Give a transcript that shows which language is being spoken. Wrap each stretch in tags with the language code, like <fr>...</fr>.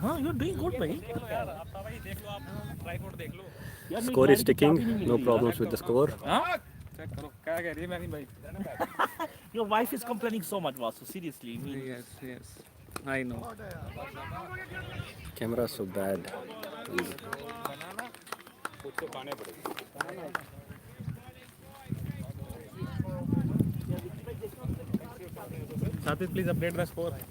<en>हाँ, you're doing good, भाई. Score is ticking. No problems with the score. हाँ?</en> <hi>Check करो क्या कह रही है मैंने भाई.</hi> <en>Your wife is complaining so much, Vasu. Seriously. Yes. I know. Camera so bad.</en> <hi>कुछ तो खाने पड़ेंगे.</hi> <en>Sathit, please update the score.</en>